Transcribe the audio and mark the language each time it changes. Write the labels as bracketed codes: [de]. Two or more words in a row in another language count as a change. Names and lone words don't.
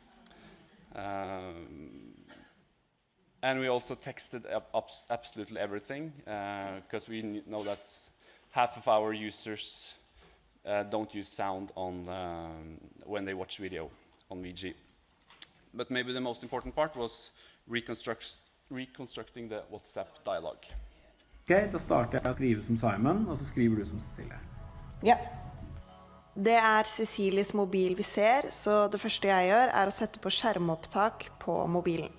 [en] And we also texted up absolutely everything because we know that half of our users don't use sound on when they watch video on VG. But maybe the most important part was reconstructing the WhatsApp dialogue. [no] Ok, da starter jeg å skrive som Simon, og så skriver du som Cecilie. Ja. Det er Cecilies mobil vi ser, så det første jeg gjør er å sette på skjermopptak på mobilen.